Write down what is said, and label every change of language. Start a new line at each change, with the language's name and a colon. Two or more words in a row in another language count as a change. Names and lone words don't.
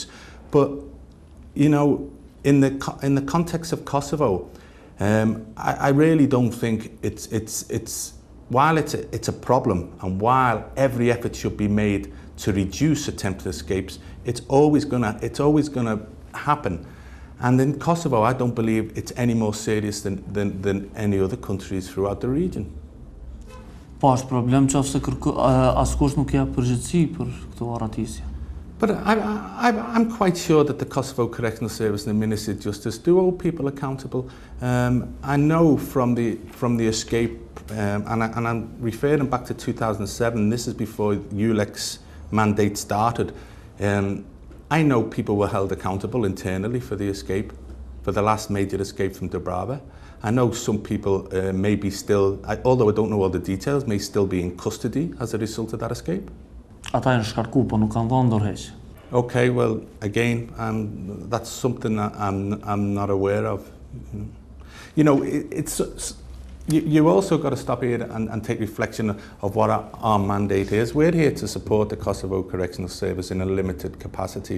English: But you know, in the context of Kosovo, I really don't think it's while it's a problem, and while every effort should be made to reduce attempted escapes, it's always gonna happen. And in Kosovo, I don't believe it's any more serious than any other countries throughout the region.
Albanian: Po është problem qofse askush nuk ka përgjegjësi për këto arratisje.
English: But I'm quite sure that the Kosovo Correctional Service and the Ministry of Justice do hold people accountable. I know from the escape, and I'm referring back to 2007, this is before ULEC's mandate started, I know people were held accountable internally for the escape, for the last major escape from Dubrava. I know some people may be still, although I don't know all the details, may still be in custody as a result of that escape.
Albanian: Ata janë shkarku, po nuk kanë dhënë ndërheqje.
English: Okay, well, again, that's something that I'm not aware of. You know, you also got to stop here and take reflection of what our mandate is. We're here to support the Kosovo Correctional Service in a limited capacity.